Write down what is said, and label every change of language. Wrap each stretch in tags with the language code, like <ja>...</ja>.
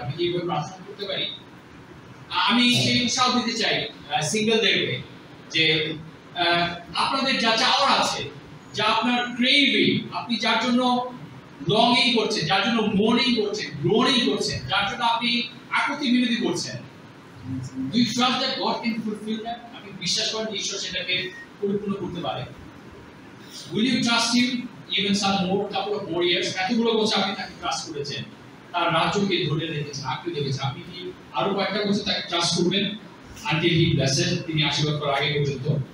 <bn>আমি এইভাবে প্রার্থনা করতে পারি? আমি সেই উৎসাহ দিতে চাই সিঙ্গেলদেরকে যে আপনাদের যা চাওয়ার আছে, যা আপনার ক্রেভিং, আপনি যার জন্য লংিং করছেন, যার জন্য মোর্নিং করছেন, গ্রোনিং করছেন, যার জন্য আপনি আকুতি মিনতি করছেন,</bn> <en>do you trust that God can fulfill that?</en> <bn>আপনি বিশ্বাস করেন ঈশ্বর সেটাকে পরিপূর্ণ করতে পারে?</bn> <en>Will you trust him even some more couple of more years?</en> <bn>এতগুলো বছর আপনি তাকে ট্রাস্ট করেছেন, তার রাজ্যকে ধরে রেখেছেন, আপনি দেখেছেন, আপনি কি আরো কয়েকটা বছর তাকে ট্রাস্ট করবেন</bn> <en>until he blesses,</en> <bn>তিনি আশীর্বাদ করার আগে পর্যন্ত?</bn>